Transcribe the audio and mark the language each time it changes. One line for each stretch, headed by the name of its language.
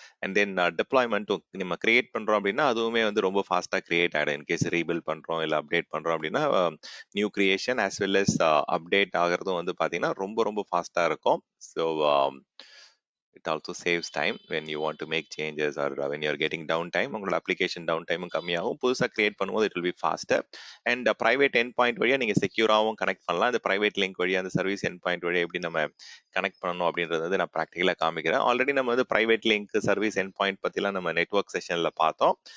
Tamil: And then டிப்ளாய்மெண்ட்டும் நம்ம create பண்றோம் அப்படின்னா அதுவுமே வந்து ரொம்ப ஃபாஸ்டா கிரியேட் ஆகிடும். இன்கேஸ் ரீபில்ட் பண்றோம் இல்லை அப்டேட் பண்றோம் அப்படின்னா new creation as well as update ஆகிறதும் வந்து பாத்தீங்கன்னா ரொம்ப ரொம்ப ஃபாஸ்டா இருக்கும்.
English: So it also saves time when you want to make changes or when you are getting downtime.
Tamil: உங்களோட அப்ளிகேஷன் டவுன் டைமும் கம்மியாகும். புதுசாக கிரியேட் பண்ணும்போது
English: It will be faster.
Tamil: And private end point வழியாக நீங்கள் செக்யூராகவும் கனெக்ட் பண்ணலாம். அந்த ப்ரைவேட் லிங்க் வழியாக அந்த சர்வீஸ் எண்ட் பாயிண்ட் வழியாக எப்படி நம்ம கனெக்ட் பண்ணணும் அப்படின்றது வந்து நான் ப்ராக்டிக்கலாக காமிக்கிறேன். ஆல்ரெடி நம்ம வந்து private link service end point பற்றிலாம் நம்ம நெட்ஒர்க் செஷனில் பார்த்தோம்.